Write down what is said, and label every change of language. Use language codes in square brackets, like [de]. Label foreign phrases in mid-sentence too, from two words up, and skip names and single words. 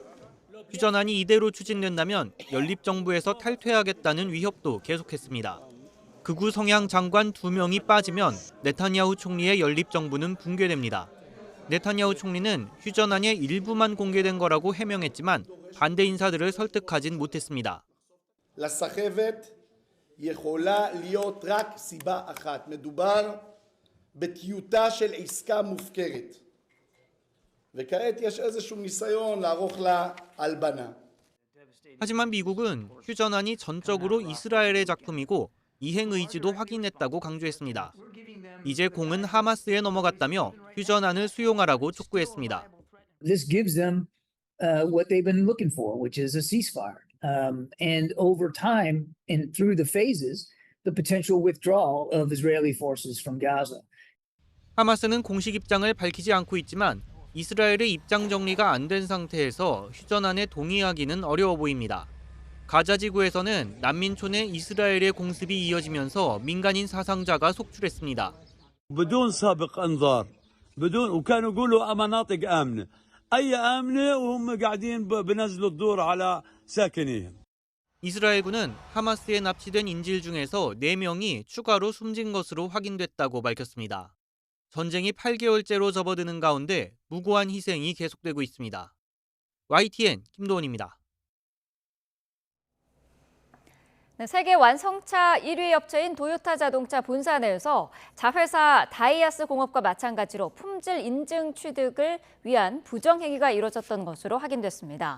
[ko] 휴전안이 이대로 추진된다면 연립정부에서 탈퇴하겠다는 위협도 계속했습니다. 극우 성향 장관 2명이 빠지면 네타냐후 총리의 연립정부는 붕괴됩니다. 네타냐후 총리는 휴전안의 일부만 공개된 거라고 해명했지만 반대 인사들을 설득하진 못했습니다. [he] לסחבת יכולה להיות רק סיבה אחת. מדובר בטיוטה של עסקה מופקרת. וכעת יש איזשהו ניסיון לערוך לה הלבנה. [ko] 하지만 미국은 휴전안이 전적으로 이스라엘의 작품이고 이행 의지도 확인했다고 강조했습니다. 이제 공은 하마스에 넘어갔다며 휴전안을 수용하라고 촉구했습니다. [en] This gives them what they've been looking for, which is a ceasefire. And over time and through the phases, the potential withdrawal of Israeli forces from Gaza. [ko] 하마스는 공식 입장을 밝히지 않고 있지만 이스라엘의 입장 정리가 안 된 상태에서 휴전안에 동의하기는 어려워 보입니다. 가자 지구에서는 난민촌에 이스라엘의 공습이 이어지면서 민간인 사상자가 속출했습니다. [ar] بدون سابق انذار بدون وكانوا يقولوا مناطق امنه اي امنه وهم قاعدين بنزلوا الدور على ساكنين. [ko] 이스라엘군은 하마스에 납치된 인질 중에서 4명이 추가로 숨진 것으로 확인됐다고 밝혔습니다. 전쟁이 8개월째로 접어드는 가운데 무고한 희생이 계속되고 있습니다. YTN 김도원입니다. 세계 완성차 1위 업체인 도요타 자동차 본사 내에서 자회사 다이아스 공업과 마찬가지로 품질 인증 취득을 위한 부정행위가 이뤄졌던 것으로 확인됐습니다.